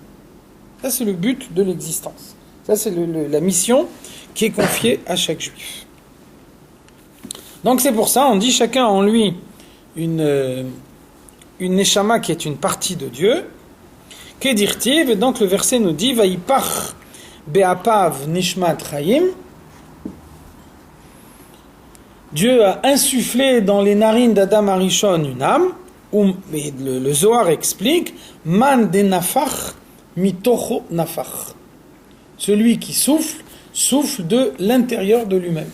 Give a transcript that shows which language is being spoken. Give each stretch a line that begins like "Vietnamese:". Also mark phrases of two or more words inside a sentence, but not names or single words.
French: Ça, c'est le but de l'existence. Ça, c'est la mission qui est confiée à chaque juif. Donc c'est pour ça, on dit chacun en lui une neshama qui est une partie de Dieu. Kedirtiv, et donc le verset nous dit
Hebrew: ויפח באפיו נשמת חיים.
French: Dieu a insufflé dans les narines d'Adam Arishon une âme, et le Zohar explique
Aramaic: מאן דנפח מתוכו נפח.
French: Celui qui souffle de l'intérieur de lui-même.